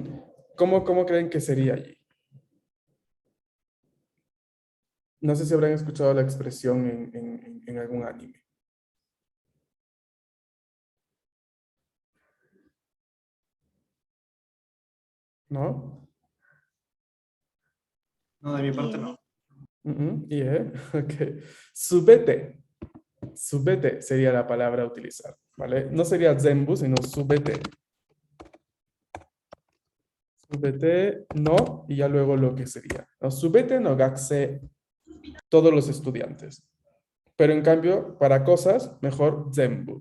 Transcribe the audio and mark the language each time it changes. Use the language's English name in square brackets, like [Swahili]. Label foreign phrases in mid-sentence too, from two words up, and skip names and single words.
[Spanish] ¿Cómo creen que sería allí? No sé si habrán escuchado la expresión en algún anime. ¿No? No, de mi parte no. [English] Yeah, ok. Subete. [Spanish] Subete sería la palabra a utilizar, ¿vale? No sería zenbu, sino subete. [Japanese] すべての, [Spanish] y ya luego lo que sería. No, [Japanese] すべての学生, [Spanish] todos los estudiantes. Pero en cambio, para cosas, mejor zenbu.